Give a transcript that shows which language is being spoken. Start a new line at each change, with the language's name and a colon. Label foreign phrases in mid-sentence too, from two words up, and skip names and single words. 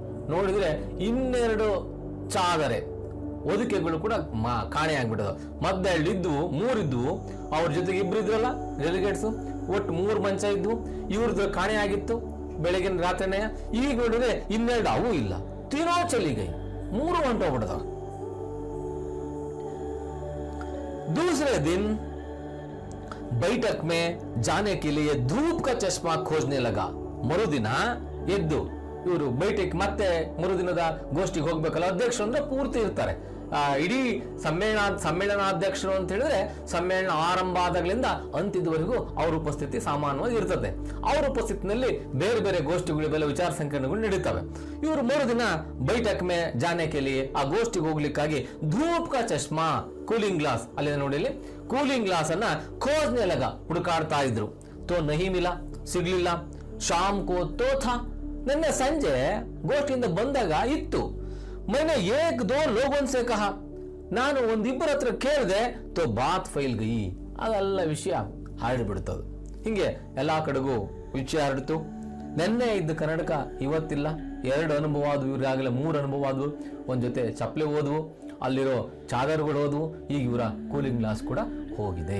Kannada: ನೋಡಿದ್ರೆ 2 ಚಾದರೆ ಹೊದಿಕೆಗಳು ಕೂಡ ಕಾಣೆ ಆಗ್ಬಿಟ್ಟದ. ಮಧ್ಯ 3 ಇದ್ವು, ಅವ್ರ ಜೊತೆಗೆ 2 ಇದ್ರಲ್ಲ ಡೆಲಿಗೇಟ್ಸ್, ಒಟ್ಟು 3 ಮಂಚ ಇದ್ವು. ಇವ್ರದ್ದು ಕಾಣೆ ಆಗಿತ್ತು ಬೆಳಗಿನ ರಾತ್ರಿನೇ. ಈಗ ನೋಡಿದ್ರೆ 2 ಅವು ಇಲ್ಲ,
Hindi: तीनों चली गईं,
Kannada: 3 ಹೊಂಟೋಗ್ಬಿಟ್ಟದ.
Hindi: दूसरे दिन बैठक में जाने के लिए धूप का चश्मा खोजने लगा.
Kannada: ಮರುದಿನ ಎದ್ದು ಇವರು ಬೈಠಕ್ ಮತ್ತೆ ಮರುದಿನದ ಗೋಷ್ಠಿಗೆ ಹೋಗ್ಬೇಕಲ್ಲ, ಅಧ್ಯಕ್ಷರು ಅಂದ್ರೆ ಪೂರ್ತಿ ಇರ್ತಾರೆ. ಇಡೀ ಸಮ್ಮೇಳನಾಧ್ಯಕ್ಷರು ಅಂತ ಹೇಳಿದ್ರೆ ಸಮ್ಮೇಳನ ಆರಂಭ ಆದಾಗಲಿಂದ ಅಂತ್ಯದವರೆಗೂ ಅವ್ರ ಉಪಸ್ಥಿತಿ ಸಾಮಾನ್ಯವಾಗಿ ಇರ್ತದೆ. ಅವ್ರ ಉಪಸ್ಥಿತಿನಲ್ಲಿ ಬೇರೆ ಬೇರೆ ಗೋಷ್ಠಿಗಳು, ಬೇರೆ ವಿಚಾರ ಸಂಕಿರಣಗಳು ನಡೀತವೆ. ಇವರು 3 ದಿನ
Hindi: बैठक में जाने
Kannada: ಕೇಳಿ ಆ ಗೋಷ್ಠಿಗೆ ಹೋಗ್ಲಿಕ್ಕಾಗಿ
Hindi: धूप का चश्मा,
English: cooling glass
Kannada: ಅಲ್ಲಿ ನೋಡಿ,
English: cooling glass
Kannada: ಅನ್ನ
Hindi: खोजने लगा,
Kannada: ಹುಡುಕಾಡ್ತಾ ಇದ್ರು.
Hindi: तो नहीं मिला, ಸಿಗ್ಲಿಲ್ಲ. शाम को तो था,
Kannada: ನಿನ್ನೆ ಸಂಜೆ ಗೋಷ್ಠಿಯಿಂದ ಬಂದಾಗ ಇತ್ತು.
Hindi: मैंने 1-2 लोगों से कहा,
Kannada: ನಾನು ಒಂದಿಬ್ಬರ ಹತ್ರ ಕೇಳಿದೆ,
Hindi: तो बात फैल गई,
Kannada: ಅದೆಲ್ಲ ವಿಷಯ ಹರಡ್ಬಿಡ್ತದೆ. ಹಿಂಗೆ ಎಲ್ಲಾ ಕಡೆಗೂ ವಿಷಯ ಹರಡ್ತು. ನೆನ್ನೆ ಇದ್ದ ಕನ್ನಡಕ ಇವತ್ತಿಲ್ಲ. 2 ಅನುಭವ ಆದವು, ಇವ್ರಾಗಲೇ 3 ಅನುಭವ ಆದವು. ಒಂದ್ ಜೊತೆ ಚಪ್ಪಲೆ ಹೋದ್ವು, ಅಲ್ಲಿರೋ ಚಾದರ್ಗಳು ಹೋದ್ವು, ಈಗ ಇವರ
English: cooling glass
Kannada: ಕೂಡ ಹೋಗಿದೆ.